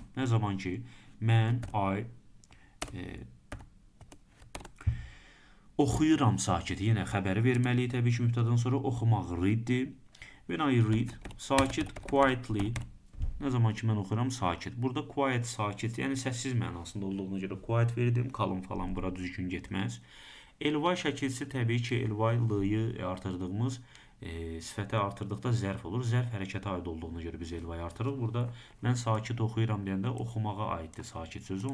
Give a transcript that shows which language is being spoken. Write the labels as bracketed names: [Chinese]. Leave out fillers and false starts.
[Azerbaijani] Nə zaman ki mən oxuyuram sakit. Yenə xəbəri verməliyik təbii ki mübtədən sonra oxumaq readdir. [English] When I read, [Azerbaijani] sakit, [English] quietly. [Azerbaijani] Nə zaman ki mən oxuyuram sakit. Burada quiet, sakit, yəni səssiz mənasında olduğuna görə quiet verdim. Kalın falan bura düzgün getməz. Elvay şəkilsi təbii ki elvay-lıyı artırdığımız sifətə artırdıqda zərf olur. Zərf hərəkətə aid olduğuna görə biz elvayı artırırıq. Burada mən sakit oxuyuram deyəndə oxumağa aiddir sakit sözü.